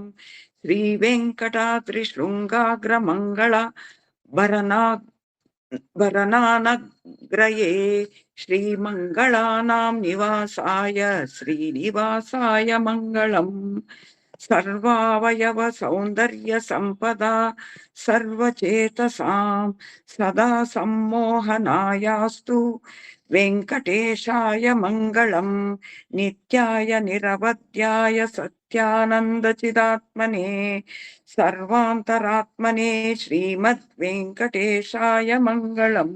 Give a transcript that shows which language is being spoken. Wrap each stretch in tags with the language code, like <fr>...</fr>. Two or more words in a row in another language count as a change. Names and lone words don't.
<sa>ಶ್ರೀವೆಂಕಟಾದ್ರಿಶೃಂಗಾಗ್ರಮಂಗಳ ಭರನಾನಗ್ರಯೇ ಶ್ರೀಮಂಗಳಾನಾಂ ನಿವಾಸಾಯ ಶ್ರೀನಿವಾಸಾಯ ಮಂಗಳಂ. ಸರ್ವಾವಯವ ಸೌಂದರ್ಯ ಸಂಪದಾ ಸರ್ವಚೇತಸಾಂ ಸದಾ ಸಮ್ಮೋಹನಾಯಾಸ್ತು ವೆಂಕಟೇಶಾಯ ಮಂಗಳಂ. ನಿತ್ಯಾಯ ನಿರವಧ್ಯಾಯ ಸತ್ಯಾನಂದಚಿದಾತ್ಮನೆ ಸರ್ವಾಂತರಾತ್ಮನೆ ಶ್ರೀಮದ್ ವೆಂಕಟೇಶಾಯ ಮಂಗಳಂ.</sa>